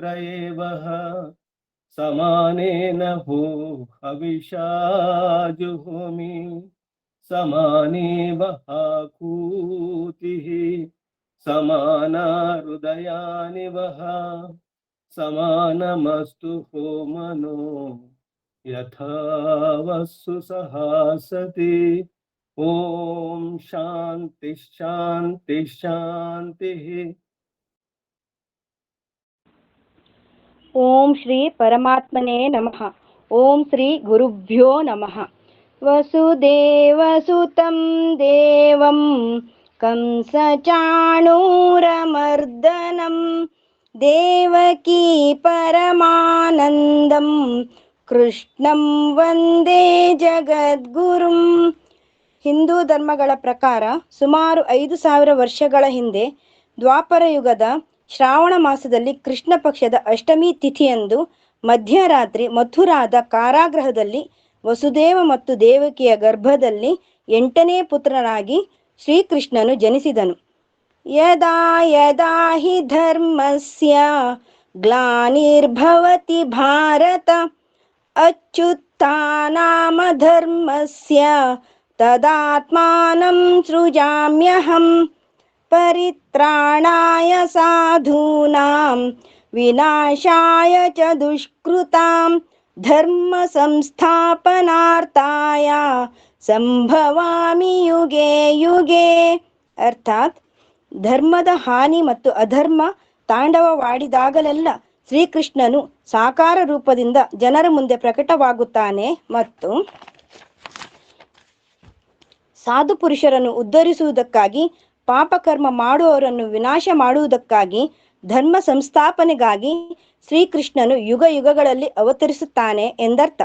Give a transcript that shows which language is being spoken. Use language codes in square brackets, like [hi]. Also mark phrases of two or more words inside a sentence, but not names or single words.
[sa] ಏವಃ ಸಮಾನೇನ ಹೋ ಹವಿಷಾ ಜುಹೋಮಿ ಸಮಾನೇವ ಆಕೂತಿಃ ಸಮಾನಾ ಹೃದಯಾನಿ ವಹ ಸಮಾನಮಸ್ತು ಹೋಮನೋ ಯಥಾ ವಸ್ಸು ಸಹಾಸತಿ. ಓಂ ಶಾಂತಿ ಶಾಂತಿ ಶಾಂತಿ. ಓಂ ಶ್ರೀ ಪರಮಾತ್ಮನೇ ನಮಃ. ಓಂ ಶ್ರೀ ಗುರುಭ್ಯೋ ನಮಃ. ವಸುದೇವಸುತಂ ದೇವಂ ಕಂಸಚಾಣೂರಮರ್ದನಂ ದೇವಕೀ ಪರಮಾನಂದಂ ಕೃಷ್ಣಂ ವಂದೇ ಜಗದ್ಗುರುಂ. [kn] ಹಿಂದೂ ಧರ್ಮಗಳ ಪ್ರಕಾರ ಸುಮಾರು 5,000 ವರ್ಷಗಳ ಹಿಂದೆ ದ್ವಾಪರ ಯುಗದ ಶ್ರಾವಣ ಮಾಸದಲ್ಲಿ ಕೃಷ್ಣ ಪಕ್ಷದ ಅಷ್ಟಮಿ ತಿಥಿಯಂದು ಮಧ್ಯರಾತ್ರಿ ಮಥುರಾದ ಕಾರಾಗೃಹದಲ್ಲಿ ವಸುದೇವ ಮತ್ತು ದೇವಕಿಯ ಗರ್ಭದಲ್ಲಿ 8ನೇ ಪುತ್ರನಾಗಿ ಶ್ರೀಕೃಷ್ಣನು ಜನಿಸಿದನು. [sa] ಯದಾ ಯದಾ ಹಿ ಧರ್ಮಸ್ಯ ಗ್ಲಾನಿರ್ಭವತಿ ಭಾರತ ಅಚ್ಯುತ್ತಾನಾಮ ಧರ್ಮಸ್ಯ ತದಾತ್ಮಾನಂ ಸೃಜಾಮ್ಯಹಂ ಪರಿತ್ರಾಣಾಯ ಸಾಧೂನಾಂ ವಿನಾಶಾಯ ಚ ದುಷ್ಕೃತಾಂ ಧರ್ಮ ಸಂಸ್ಥಾಪನಾರ್ಥಾಯ ಸಂಭವಾಮಿ ಯುಗೆ ಯುಗೆ. [kn] ಅರ್ಥಾತ್ ಧರ್ಮದ ಹಾನಿ ಮತ್ತು ಅಧರ್ಮ ತಾಂಡವವಾಡಿದಾಗಲೆಲ್ಲ ಶ್ರೀಕೃಷ್ಣನು ಸಾಕಾರ ರೂಪದಿಂದ ಜನರ ಮುಂದೆ ಪ್ರಕಟವಾಗುತ್ತಾನೆ ಮತ್ತು ಸಾಧು ಪುರುಷರನ್ನು ಉದ್ಧರಿಸುವುದಕ್ಕಾಗಿ, ಪಾಪಕರ್ಮ ಮಾಡುವವರನ್ನು ವಿನಾಶ ಮಾಡುವುದಕ್ಕಾಗಿ, ಧರ್ಮ ಸಂಸ್ಥಾಪನೆಗಾಗಿ ಶ್ರೀಕೃಷ್ಣನು ಯುಗ ಯುಗಗಳಲ್ಲಿ ಅವತರಿಸುತ್ತಾನೆ ಎಂದರ್ಥ.